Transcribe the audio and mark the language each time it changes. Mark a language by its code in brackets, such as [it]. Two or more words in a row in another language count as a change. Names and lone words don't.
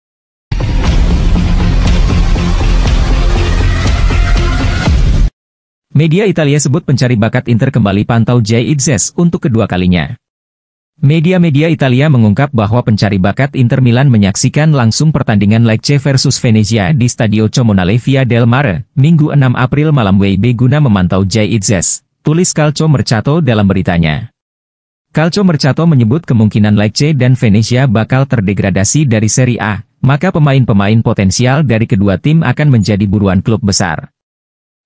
[id] Media Italia sebut pencari bakat Inter kembali pantau Jay Idzes untuk kedua kalinya. Media-media Italia mengungkap bahwa pencari bakat Inter Milan menyaksikan langsung pertandingan Lecce versus Venezia di Stadio Comunale Via del Mare, Minggu 6 April malam WIB guna memantau Jay Idzes, tulis Calcio Mercato dalam beritanya. Calcio Mercato menyebut kemungkinan Lecce dan Venezia bakal terdegradasi dari Serie A, maka pemain-pemain potensial dari kedua tim akan menjadi buruan klub besar.